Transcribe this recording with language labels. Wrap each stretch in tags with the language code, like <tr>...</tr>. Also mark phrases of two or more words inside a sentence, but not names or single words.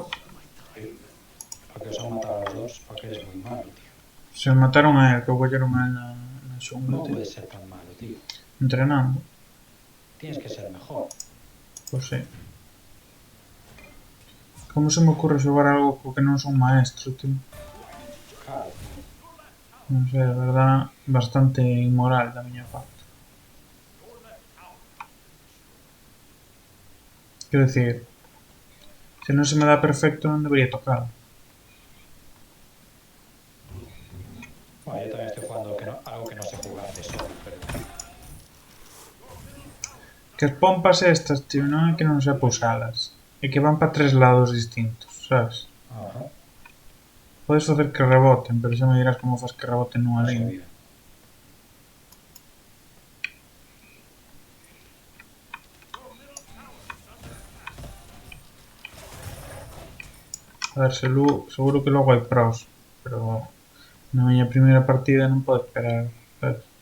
<es>Porque os han matado a los dos, porque eres muy malo, tío. Se mataron a él,</es> <gl>que colleron a él na xungla,</gl> <es>No tío. puedes ser tan malo, tío. Entrenando. Tienes que ser mejor.</es> <gl>Pois sí. Como se me ocurre xogar algo co que non son maestro, tío? Claro. Non sei, a verdad, bastante inmoral da miña parte. Quero dicir, se non se me dá perfecto non debería tocar.</gl> <es>Bueno, yo también estoy jugando algo que no sé jugar de solo, pero...</es> <gl>Que as pompas estas, tío, non é que non sepa usalas. É que van para 3 lados distintos, sabes? Ajá. Podes facer que reboten, pero xa me dirás como faz que reboten nunha</gl> <es>No línea. sabía.</es> <gl>A ver, seguro que logo hai pros, pero na miña primeira partida non podo esperar, sabes?</gl>